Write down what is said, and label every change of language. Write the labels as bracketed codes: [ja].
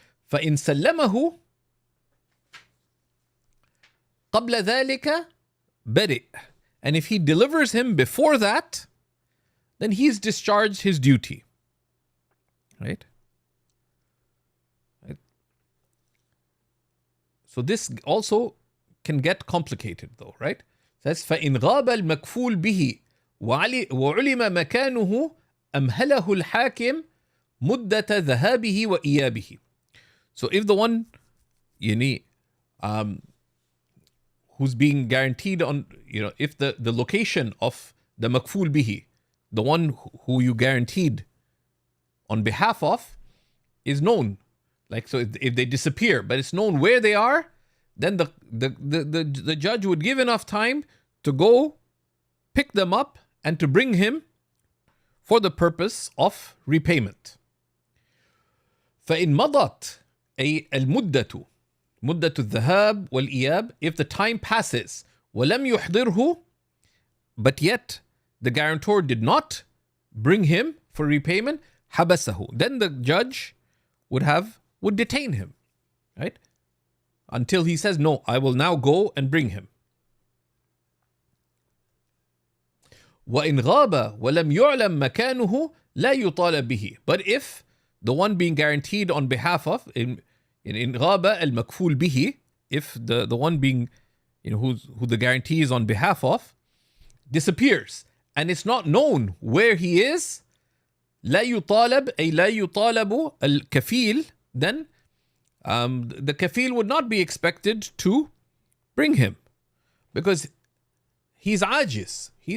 [ar] فإن سلمه قبل ذلك برئ. [en] And if he delivers him before that, then he's discharged his duty. Right? So this also can get complicated though, right? That's [ar] فإن غاب المكفول به وعلم مكانه أمهله الحاكم مدة ذهابه وإيابه. [en] So if the one who's being guaranteed on, if the location of the makful bihi, the one who you guaranteed on behalf of, is known, like, so if they disappear, but it's known where they are, then the judge would give enough time to go pick them up and to bring him for the purpose of repayment. [ar] فإن مضت أي المدة مدة الذهاب والإياب, [en] if the time passes [ar] ولم يحضره, [en] but yet the guarantor did not bring him for repayment, [ar] حبسه, [en] then the judge would detain him, right? Until he says, no, I will now go and bring him. [ar] وإن غاب ولم يعلم مكانه لا يطالب به. [en] But if the one being guaranteed on behalf of, in [ar] غاب المكفول به, [en] if the one being, who the guarantee is on behalf of, disappears and it's not known where he is, [ar] لا يطالب أي لا يطالب الكفيل, [en] then the kafil would not be expected to bring him, because he's ajiz.